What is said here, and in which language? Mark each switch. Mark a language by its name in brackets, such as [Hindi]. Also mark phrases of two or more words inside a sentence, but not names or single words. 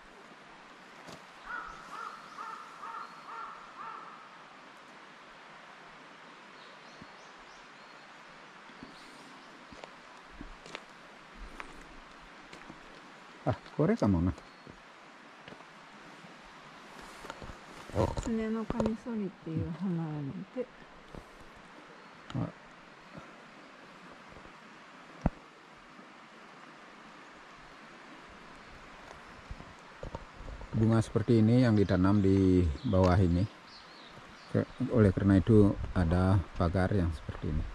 [Japanese] あ、これかもな. ツネのカミソリっていう花やねんて。 [Indonesian] Bunga seperti ini yang ditanam di bawah ini. Oleh karena itu ada pagar yang seperti ini.